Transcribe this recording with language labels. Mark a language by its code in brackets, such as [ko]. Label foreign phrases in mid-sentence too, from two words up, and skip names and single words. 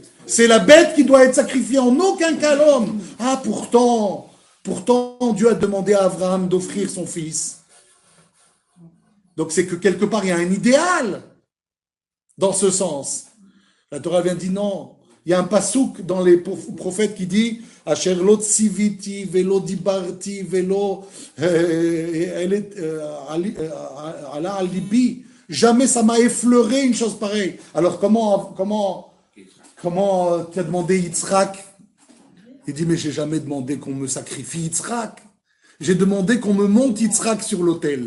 [fr] C'est la bête qui doit être sacrifiée, en aucun cas l'homme. Ah, pourtant, Dieu a demandé à Abraham d'offrir son fils. Donc c'est que quelque part, il y a un idéal dans ce sens. La Torah vient dire non. Il y a un pasouk dans les prophètes qui dit [he] אשר לא צויתי ולא דברתי ולא עלה על לבי. [fr] Jamais ça m'a effleuré une chose pareille. Alors comment tu as demandé Yitzhak? Il dit mais j'ai jamais demandé qu'on me sacrifie Yitzhak. J'ai demandé qu'on me monte Yitzhak sur l'autel.